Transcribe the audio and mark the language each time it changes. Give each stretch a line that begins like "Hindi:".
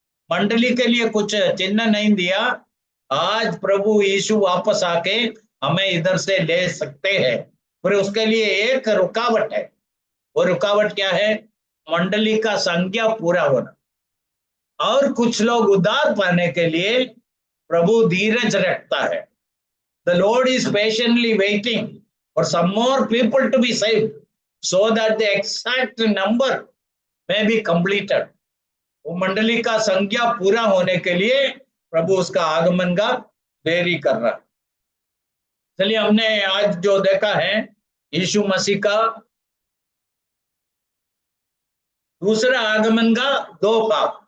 Hindi: मंडली के लिए कुछ चिन्ह नहीं दिया। आज प्रभु यीशु वापस आके हमें इधर से ले सकते हैं, पर उसके लिए एक रुकावट है। वो रुकावट क्या है? मंडली का संख्या पूरा होना। और कुछ लोग उद्धार पाने के लिए प्रभु धीरज रखता है।
English: The Lord is patiently waiting for some more people to be saved so that the exact number may be completed.
Hindi: वो मंडली का संख्या पूरा होने के लिए प्रभु उसका आगमन का देरी कर रहा है। चलिए हमने आज जो देखा है यीशु मसीह का दूसरा आगमन का दो भाग।